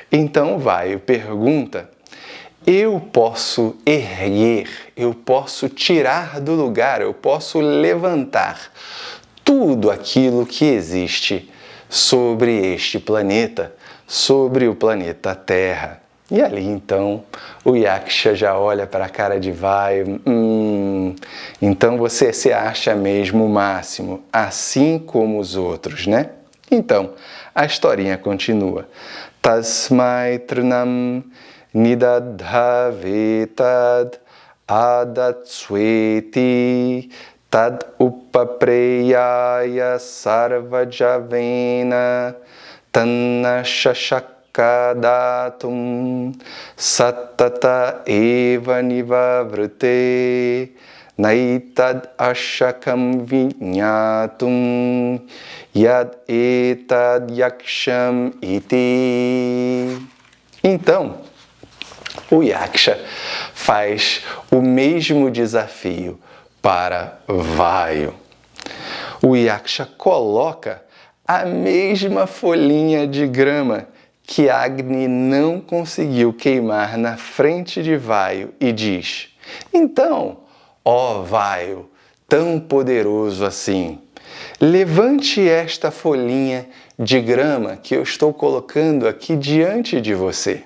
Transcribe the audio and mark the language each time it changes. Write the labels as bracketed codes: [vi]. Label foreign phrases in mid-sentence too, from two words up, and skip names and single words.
[pt] Então Vayu pergunta, eu posso erguer, eu posso tirar do lugar, eu posso levantar tudo aquilo que existe sobre este planeta, sobre o planeta Terra. E ali então o Yaksha já olha para a cara de Vayu, então você se acha mesmo o máximo, assim como os outros, né? Então, a historinha continua. [sa] तस्मै तृणं निदध वेतद् आदत्स्वेति तद् उपप्रेयाय सर्वजवेन तन्न शशाकादातुं सत्तत एव निववृते नैतद् अशकं विन्यातुं यद् एतद् यक्षम् इति. [pt] Então, o Yaksha faz o mesmo desafio para Vayu. O Yaksha coloca a mesma folhinha de grama que Agni não conseguiu queimar na frente de Vayu e diz, então, ó Vayu, tão poderoso assim, levante esta folhinha de grama que eu estou colocando aqui diante de você.